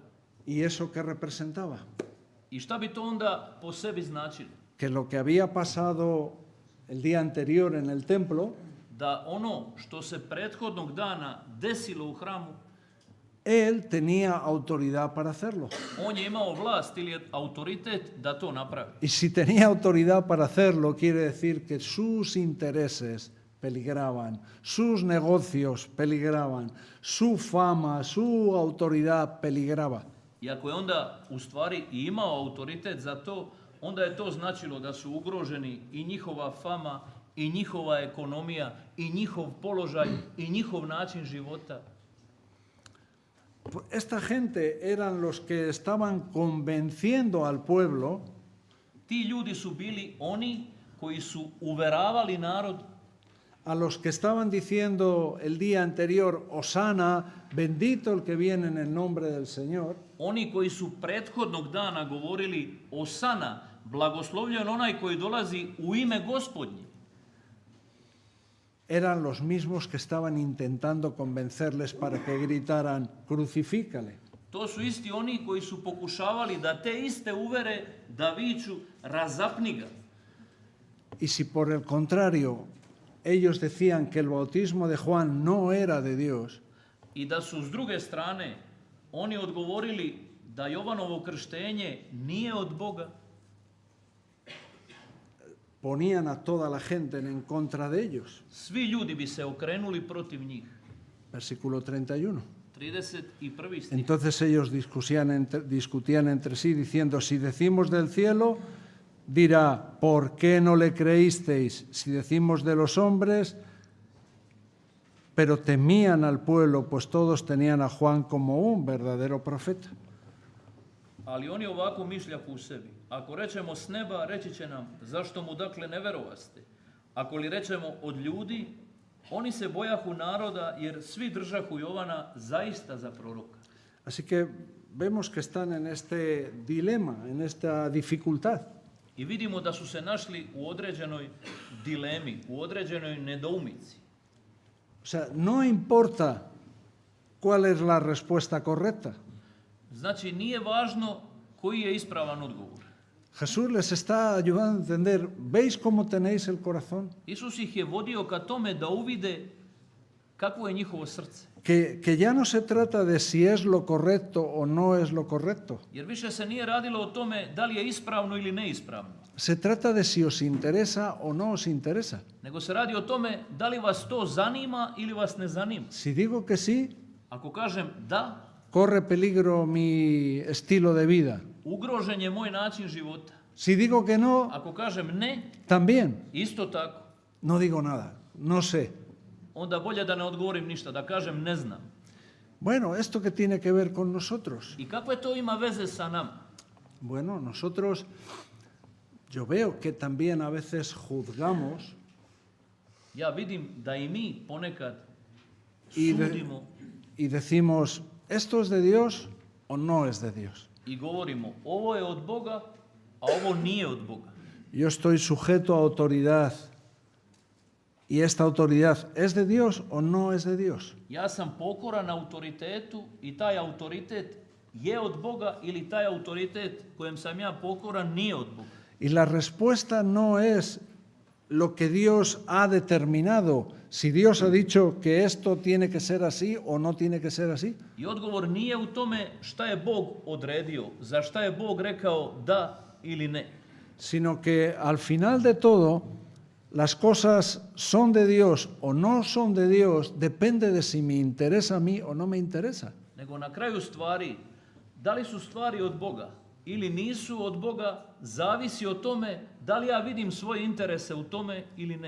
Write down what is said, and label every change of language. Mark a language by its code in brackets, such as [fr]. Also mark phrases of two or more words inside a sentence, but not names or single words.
[es] ¿Y eso qué representaba? [sr] I šta bi to onda po sebi značilo? [es] Que lo que había pasado el día anterior en el templo, [sr] Da ono što se prethodnog dana desilo u hramu, [es] él tenía autoridad para hacerlo. [sr] on je imao vlast ili autoritet da to napravi. [es] Y si tenía autoridad para hacerlo, quiere decir que sus intereses peligraban, sus negocios peligraban, su fama, su autoridad peligraba. [sr] I ako je onda u stvari i imao autoritet za to, onda je to značilo da su ugroženi i njihova fama, i njihova ekonomija, i njihov položaj, i njihov način života. [es] Esta gente eran los que estaban convenciendo al pueblo [sr] Ti ljudi su bili oni koji su uveravali narod, [es] a los que estaban diciendo el día anterior, Hosana, bendito el que viene en el nombre del Señor, [sr] oni koji su prethodnog dana govorili Osana, blagoslovljen onaj koji dolazi u ime Gospodnje. [es] eran los mismos que estaban intentando convencerles para que gritaran, crucifícale. [sr] To su isti oni koji su pokušavali da te iste uvere da viču razapni ga. [es] Y si por el contrario ellos decían que el bautismo de Juan no era de Dios, [sr] I da su s druge strane oni odgovorili da Jovanovo krštenje nije od Boga, [es] ponían a toda la gente en contra de ellos. [sr] svi ljudi bi se okrenuli protiv njih. [es] Versículo 31. [sr] 31. stih. [es] Entonces ellos discutían entre sí diciendo, si decimos del cielo, dirá, ¿por qué no le creísteis? Si decimos de los hombres, pero temían al pueblo, pues todos tenían a Juan como un verdadero profeta. [sr] Ali oni ovako mišljahu u sebi. Ako rečemo s neba, reći će nam, zašto mu dakle ne verovaste? Ako li rečemo od ljudi, oni se bojahu naroda, jer svi držahu Jovana zaista za proroka. [es] Así que vemos que están en este dilema, en esta dificultad. [sr] I vidimo da su se našli u određenoj dilemi, u određenoj nedoumici. [es] O sea, no importa cuál es la respuesta correcta. [sr] Znači, nije važno koji je ispravan odgovor. [es] Jesús les está ayudando a entender, ¿veis cómo tenéis el corazón? [sr] Isus ih je vodio ka tome da uvide kakvo je njihovo srce. [es] Que ya no se trata de si es lo correcto o no es lo correcto. [sr] Jer više se nije radilo o tome da li je ispravno ili neispravno. [es] Se trata de si os interesa o no os interesa. [sr] Nego se radi o tome da li vas to zanima ili vas ne zanima. [es] Si digo que sí, [sr] Ako kažem da, [es] corre peligro mi estilo de vida. [sr] ugrožen je moj način života. [es] Si digo que no, [sr] Ako kažem ne, [es] también. [sr] isto tako. [es] No digo nada, no sé. [sr] Onda bolje da ne odgovorim ništa, da kažem ne znam. [es] Bueno, ¿esto qué tiene que ver con nosotros? [sr] I kakve to ima veze sa nama? [es] Bueno, nosotros, yo veo que también a veces juzgamos [sr] Ja vidim da i mi ponekad [es] y, [sr] sudimo [es] y decimos, ¿esto es de Dios o no es de Dios? [sr] i govorimo ovo je od Boga, a ovo nije od Boga. [es] Yo estoy sujeto a autoridad y esta autoridad es de Dios o no es de Dios. [sr] Ja sam pokoran autoritetu i taj autoritet je od Boga ili taj autoritet kojem sam ja pokoran nije od Boga. [es] Y la respuesta no es lo que Dios ha determinado, si Dios ha dicho que esto tiene que ser así o no tiene que ser así. [sr] I odgovor nije u tome šta je Bog odredio, za šta je Bog rekao da ili ne. [es] Sino que al final de todo, las cosas son de Dios o no son de Dios, depende de si me interesa a mí o no me interesa. [sr] Nego na kraju stvari, da li su stvari od Boga ili nisu od Boga, zavisi o tome da li ja vidim svoje interese u tome ili ne.